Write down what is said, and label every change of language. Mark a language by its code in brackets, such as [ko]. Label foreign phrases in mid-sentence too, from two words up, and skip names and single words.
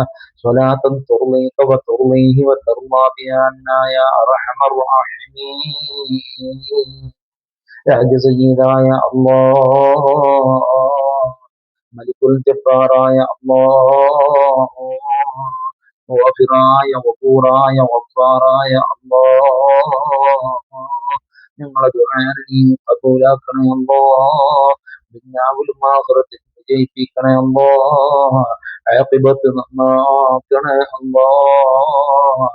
[ar] صلاة ترضيك وترضيه وترضى بها عنا يا أرحم الراحمين. يا سيدا يا الله ملك الجبار يا الله. [ml] غافراയ വഫൂറായ വഫാറായ അല്ലാഹ് ഞങ്ങളെ ദുആനെ നീ കബൂലാക്കണേ അല്ലാഹ്. ദുനിയാവിലും ആഖിറത്തിലും വിജയിപ്പിക്കണേ അല്ലാഹ്. ആഖിബത്ത് നന്നാക്കണേ അല്ലാഹ്.